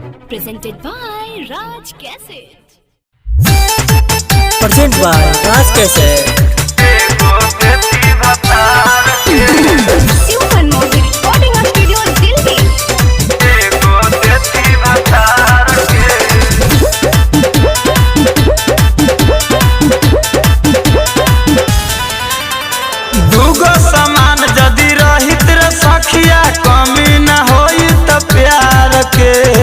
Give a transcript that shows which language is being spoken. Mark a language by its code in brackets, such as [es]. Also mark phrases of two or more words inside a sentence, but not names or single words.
[en] Presented by Raj Cassette. Presented by Raj Cassette. Super Movie Recording Studio, Delhi. [bho] दूगो समान जदि रहित रे सखिया कमी न होई त प्यार के